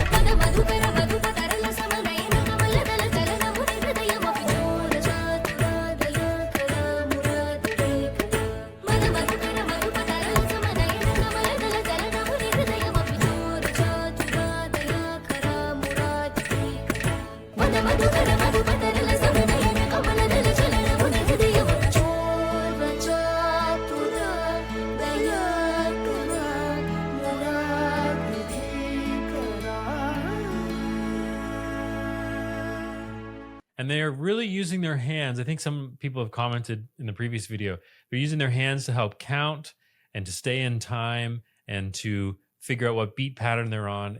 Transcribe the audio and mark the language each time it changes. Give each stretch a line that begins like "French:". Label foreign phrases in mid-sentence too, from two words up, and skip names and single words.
Sanskrit: ಪದ ಮಧುಕರ ಮಧುಪ ತರಲ ಸಮನಯನ ಕಮಲದಲ ಚಲನ ಮುನಿ ಹೃದಯ ಮಪಿಚೋರ ಚಾತುರಾದಯ ಕರ ಮುರಾದಿರೇಕರ ಮದ ಮಧುಕರ ಮಧುಪ ತರಲ ಸಮನಯನ ಕಮಲದಲ ಚಲನ ಮುನಿ ಹೃದಯ ಮಪಿಚೋರ ಚಾತುರಾದಯ ಕರ ಮುರಾದಿರೇಕರ ಮದ ಮಧುಕರ ಮಧುಪ ತರಲ ಸಮನಯನ ಕಮಲದಲ ಚಲನ ಮುನಿ ಹೃದಯ ಮಪಿಚೋರ ಚಾತುರಾದಯ ಕರ
English: And they are really using their hands. I think some people have commented in the previous video, they're using their hands to help count and to stay in time and to figure out what beat pattern they're on.